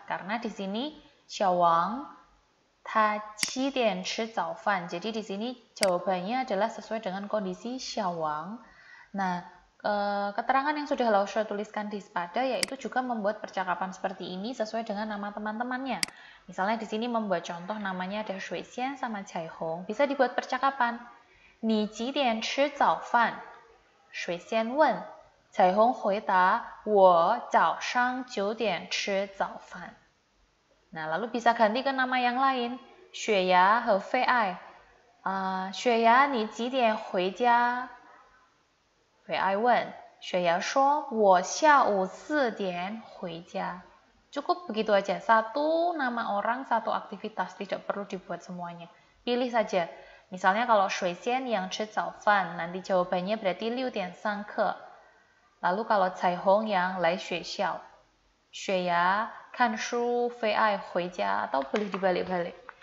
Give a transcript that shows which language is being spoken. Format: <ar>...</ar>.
<id>Karena di sini,</id> <zh>小王他7点吃早饭.</zh> <id>Jadi di sini jawabannya adalah sesuai dengan kondisi Xiaowang. Nah, keterangan yang sudah Laushe tuliskan di sepada yaitu juga membuat percakapan seperti ini sesuai dengan nama teman-temannya. Misalnya di sini membuat contoh namanya ada Shui Xian sama Cai Hong. Bisa dibuat percakapan.</id> <zh>你几点吃早饭?Shui Xian 问. Cai Hong 回答我早上9点吃早饭.</zh> <id>Nah, lalu bisa ganti ke nama yang lain.</id> <zh>Xue Ya和Fei Ai. Xue Ya, 你几点回家? Fei Ai 问. Xue Ya 说, 我下午4点回家.</zh> <id>Cukup begitu aja. Satu nama orang, satu aktivitas. Tidak perlu dibuat semuanya. Pilih saja. Misalnya kalau Shui Xian yang 吃早饭, nanti jawabannya berarti 6点3刻. Lalu kalau Cai Hong yang 来学校. Xue Ya看书 Fei Ai 回家 atau boleh dibalik-balik.</id>